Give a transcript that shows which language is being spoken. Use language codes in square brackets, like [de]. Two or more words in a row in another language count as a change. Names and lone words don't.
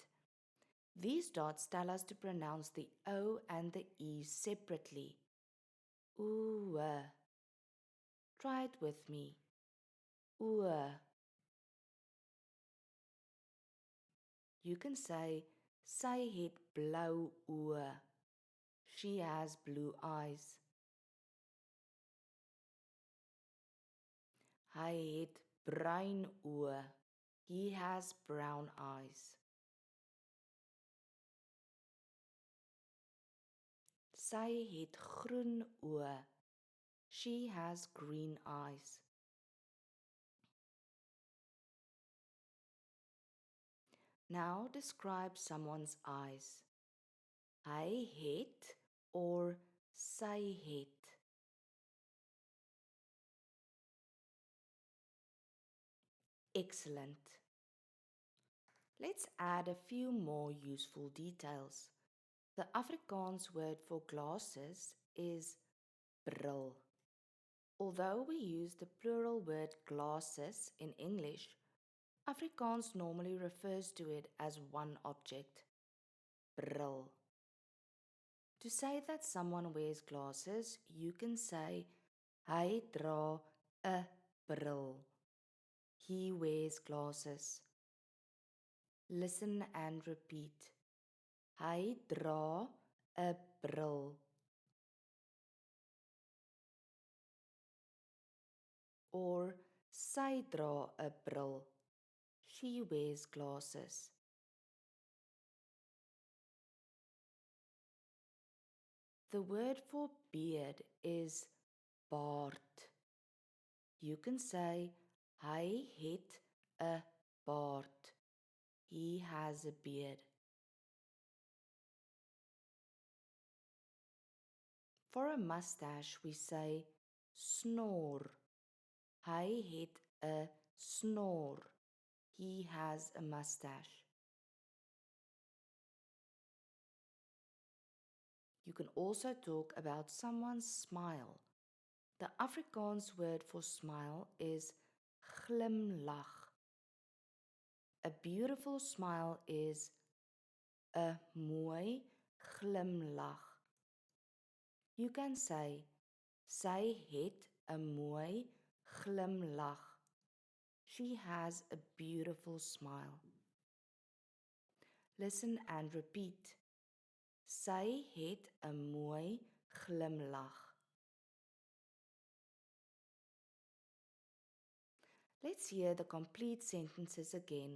[en] These dots tell us to pronounce the O and the E separately. Oë. Try it with me. Oë. You can say, [af] sy het blou oë. [en] She has blue eyes. [af] Hy het bruin oë. [en] He has brown eyes. [af] Sy het groen oë. [en] She has green eyes. Now describe someone's eyes. [af] Hy het or sy het. [en] Excellent. Let's add a few more useful details. The Afrikaans word for glasses is bril. Although we use the plural word glasses in English, Afrikaans normally refers to it as one object, bril. To say that someone wears glasses, you can say, [af] hy dra 'n bril. [en] He wears glasses. Listen and repeat. [af] Hy dra 'n bril. Or sy dra 'n bril. [en] She wears glasses. The word for beard is baard. You can say, [af] hy het 'n baard. [en] He has a beard. For a mustache, we say snor. [af] Hy het 'n snor. [en] He has a mustache. You can also talk about someone's smile. The Afrikaans word for smile is glimlag. A beautiful smile is [af] 'n mooi glimlag. [en] You can say, [af] sy het 'n mooi glimlag. [en] She has a beautiful smile. Listen and repeat. [af] Sy het 'n mooi glimlag. [en] Let's hear the complete sentences again.